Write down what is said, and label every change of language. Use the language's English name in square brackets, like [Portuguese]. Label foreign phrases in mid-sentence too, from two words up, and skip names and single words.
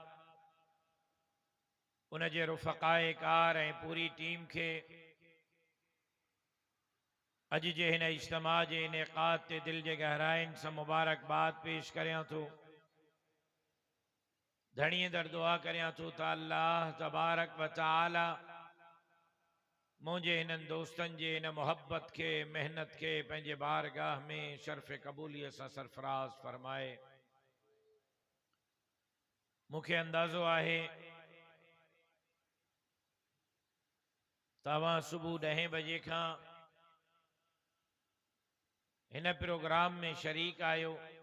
[Sindhi] उन जे रुफ़क़ाए कार ऐं पूरी टीम के अज जे हिन इज्तिमा जे इनेक़ाद ते दिल जे गहराइन सां मुबारकबाद पेश करियां थो धणीअ दर दुआ करियां थो त [Arabic] الله تبارك وتعالى [Sindhi] मुझे हिननि दोस्तनि जे हिन मोहब्बत के मेहनत के पंहिंजे बारगाह में शर्फ़ क़बूलियत सां सरफराज फरमाए। मूंखे अंदाज़ो आहे तव्हां सुबुह 10 बजे खां हिन प्रोग्राम में शरीक आयो